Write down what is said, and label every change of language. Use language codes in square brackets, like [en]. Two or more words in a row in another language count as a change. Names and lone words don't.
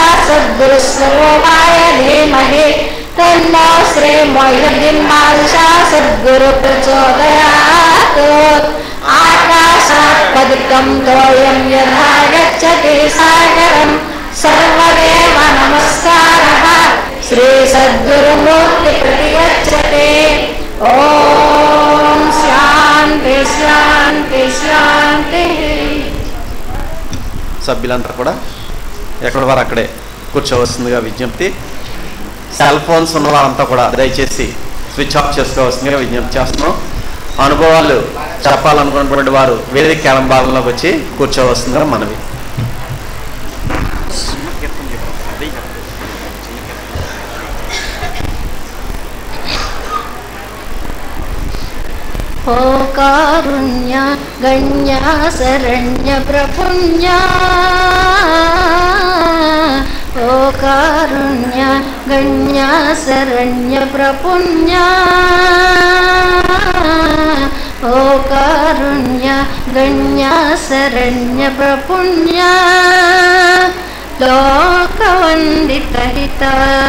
[sa] सद्गुरुस्वरूपाय धीमहि तन्नो श्री मोहिउद्दीन बादशाह सद्गुरु प्रचोदयात् आकाशात् पतितं तोयं यथा गच्छति सागरं सर्वदेव नमस्कारः श्री सद्गुरुमूर्ति प्रतिगच्छते ॐ शान्ति शान्ति शान्ति [te] సభ్యులంతా కూడా ఎక్కడ వారు అక్కడే కూర్చోవలసిందిగా విజ్ఞప్తి. [en] cell phones [te] ఉన్న వారంతా కూడా దయచేసి [en] switch off [te] చేసుకోవాల్సిందిగా విజ్ఞప్తి చేస్తున్నాం. అనుభవాలు చెప్పాలనుకున్నటువంటి వారు వేదిక కేళంబాలంలోకి వచ్చి కూర్చోవలసిందిగా మనవి. [sa] ओ कारुण्य गण्य शरण्य प्रपुण्य ओ कारुण्य गण्य शरण्य प्रपुण्य ओ कारुण्य गण्य शरण्य प्रपुण्य लोकवन्दितहिता